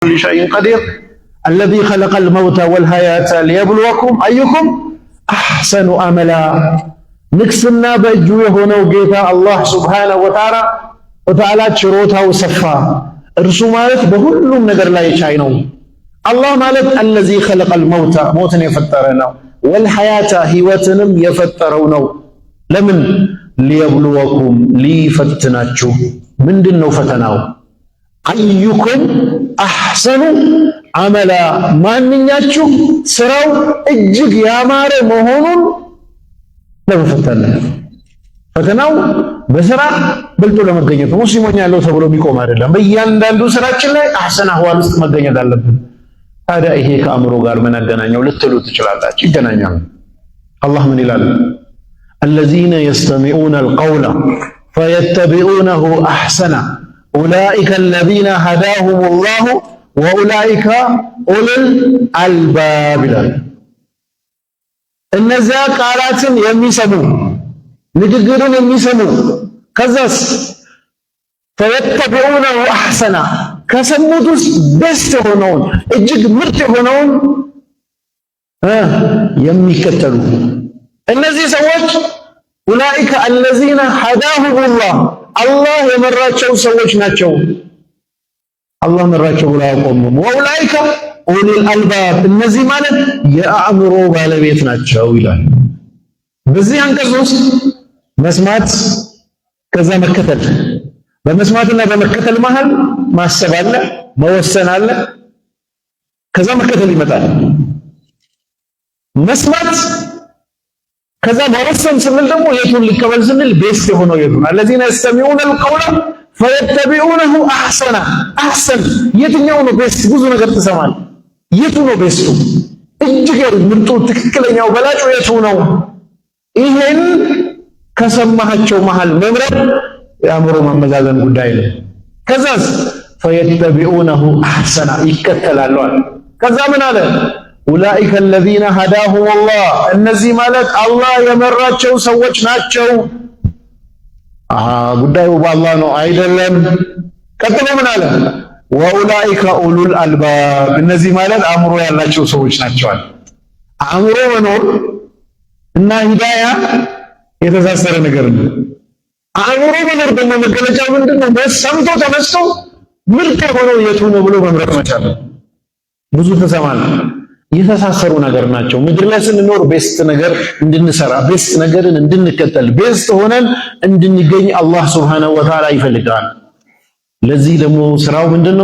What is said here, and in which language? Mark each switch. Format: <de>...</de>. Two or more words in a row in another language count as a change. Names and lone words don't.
<ar>كل شيء قدير الذي خلق الموت والحياة ليبلوكم أيكم أحسن عملا نكسنا بأجو يهونو جيتا الله سبحانه وتعالى شروطها وصفا</ar> <am>እርሱ ማለት በሁሉም ነገር ላይ ቻይ ነው። አላህ ማለት</am> <ar>الذي خلق الموت</ar> <am>ሞትን የፈጠረ ነው።</am> <ar>والحياة</ar> <am>ህይወትንም የፈጠረው ነው። ለምን</am> <ar>ليبلوكم</ar> <am>ሊፈትናችሁ። ምንድነው ፈተናው?</am> <ar>أيكم أحسن عملا</ar> <am>ማንኛችሁ ስራው እጅግ ያማረ መሆኑን ለመፈተን። ፈተናው በስራ በልጦ ለመገኘት ሙስሊሞች ያለው ተብሎ ቢቆም አይደለም። በእያንዳንዱ ስራችን ላይ</am> <ar>أحسن أحوال</ar> <am>ውስጥ መገኘት አለብን። ታዲያ ይሄ ከአእምሮ ጋር ምን አገናኘው ልትሉ ትችላላችሁ። ይገናኛል። አላህ ምን ይላል?</am> <ar>الذين يستمعون القول فيتبعونه أحسنه أولئك الذين هداهم الله وأولئك أولو الألباب</ar> <am>እነዚያ ቃላትን የሚሰሙ ንግግርን የሚሰሙ ከዛስ</am> <ar>فيتبعونه أحسنه</ar> <am>ከሰሙት ውስጥ ቤስት የሆነውን እጅግ ምርጥ የሆነውን የሚከተሉ እነዚህ ሰዎች</am> <ar>أولئك الذين هداهم الله</ar> <am>አላህ የመራቸው ሰዎች ናቸው። አላህ መራቸው ብለው አያቆሙም።</am> <ar>وأولئك أولو الألباب</ar> <am>እነዚህ ማለት የአእምሮ ባለቤት ናቸው ይላል። በዚህ አንቀጽ ውስጥ መስማት ከዛ መከተል፣ በመስማትና በመከተል መሃል ማሰብ አለ፣ መወሰን አለ፣ ከዛ መከተል ይመጣል። መስማት ከዛ መወሰን ስንል ደግሞ የቱን ሊቀበል ስንል ቤስት የሆነው የቱን</am> <ar>الذين يستمعون القول فيتبعونه احسن احسن</ar> <am>የትኛው ነው ቤስት? ብዙ ነገር ትሰማል። የቱ ነው ቤስቱ? እጅግ ምርጡ ትክክለኛው በላጩ የቱ ነው? ይሄን ከሰማሃቸው መሃል መምረጥ የአእምሮ ማመዛዘን ጉዳይ ነው። ከዛስ</am> <ar>فيتبعونه احسن</ar> <am>ይከተላሉ። ከዛ ምን አለ?</am> <ar>أولئك الذين هداهم الله</ar> <am>እነዚህ ማለት አላህ የመራቸው ሰዎች ናቸው። ጉዳዩ በአላህ ነው አይደለም። ቀጥሎ ምን አለ?</am> <ar>وأولئك أولو الألباب</ar> <am>እነዚህ ማለት አእምሮ ያላቸው ሰዎች ናቸው። አእምሮ መኖር እና ሂዳያ የተሳሰረ ነገር ነው። አእምሮ መኖር ደግሞ መገለጫው ምንድነው? በሰምቶ ተነስቶ ምርጥ የሆነው የቱ ነው ብሎ መምረጥ መቻል። ብዙ ተሰማል የተሳሰሩ ነገር ናቸው። ምድር ላይ ስንኖር ቤስት ነገር እንድንሰራ፣ ቤስት ነገርን እንድንከተል፣ ቤስት ሆነን እንድንገኝ አላህ</am> <ar>سبحانه وتعالى</ar> <am>ይፈልጋል። ለዚህ ደግሞ ስራው ምንድነው?</am>